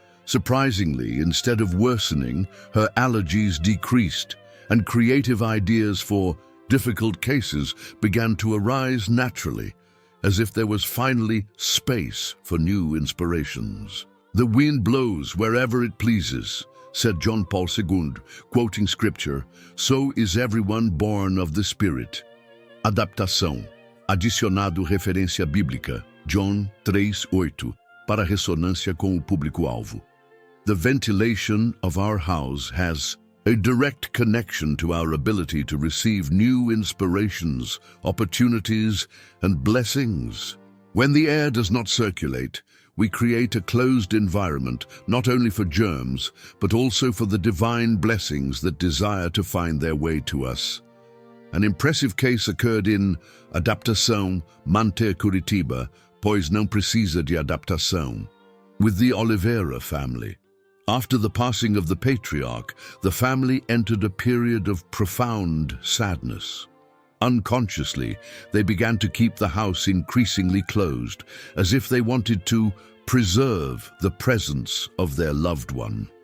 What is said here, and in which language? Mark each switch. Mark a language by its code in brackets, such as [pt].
[en] Surprisingly, instead of worsening, her allergies decreased, and creative ideas for difficult cases began to arise naturally, as if there was finally space for new inspirations. The wind blows wherever it pleases, said John Paul II, quoting scripture, so is everyone born of the Spirit. [pt] Adaptação. Adicionado referência bíblica, John 3:8, para ressonância com o público-alvo. [en] The ventilation of our house has a direct connection to our ability to receive new inspirations, opportunities, and blessings. When the air does not circulate, we create a closed environment not only for germs, but also for the divine blessings that desire to find their way to us. An impressive case occurred in [pt] Adaptação Monte Curitiba, pois não precisa de adaptação, [en] with the Oliveira family. After the passing of the patriarch, the family entered a period of profound sadness. Unconsciously, they began to keep the house increasingly closed, as if they wanted to preserve the presence of their loved one.